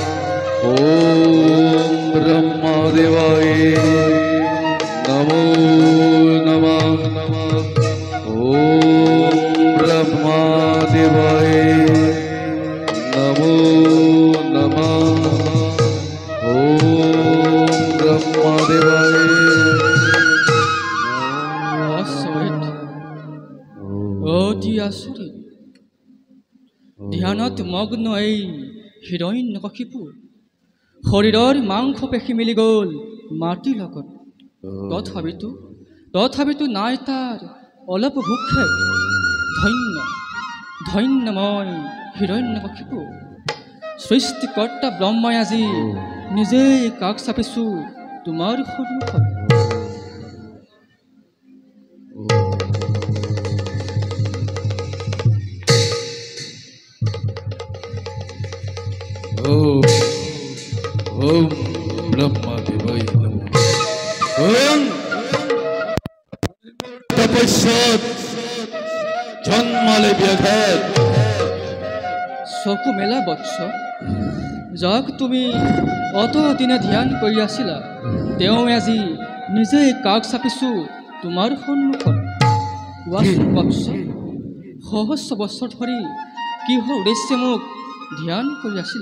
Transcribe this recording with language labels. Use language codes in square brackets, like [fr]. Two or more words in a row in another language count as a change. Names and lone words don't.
[sa] ओम ब्रह्मदेवाय नमो नमः। ओम ब्रह्मदेवाय नमो नमः। ओम ब्रह्मदेवाय। [as] অতি আচৰিত ধ্যানত মগ্ন এই হিৰণ্যকশিপু শৰীৰৰ মাংস পেশী মিলি গ'ল মাটিৰ লগত। তথাপিতো নাই তাৰ অলপ ভূক্ষেপ। ধন্য ধন্য মই হিৰণ্যকশিপু। সৃষ্টিকৰ্তা ব্ৰহ্মাই আজি নিজেই কাষ চাপিছোঁ তোমাৰ সন্মুখত। [sa] ओम ब्रह्मदेवाय नमः। [as] ওম তপস্যাত জন্মালে ব্যাঘাত। চকু মেলা বৎস, যাক তুমি অতদিনে ধ্যান কৰি আছিলা তেওঁ আজি নিজেই কাষ চাপিছোঁ তোমাৰ সন্মুখত। কোৱাচোন বৎস, সহস্ৰ বছৰ ধৰি কিহৰ উদ্দেশ্যে মোক ধ্যান কৰি আছিলা?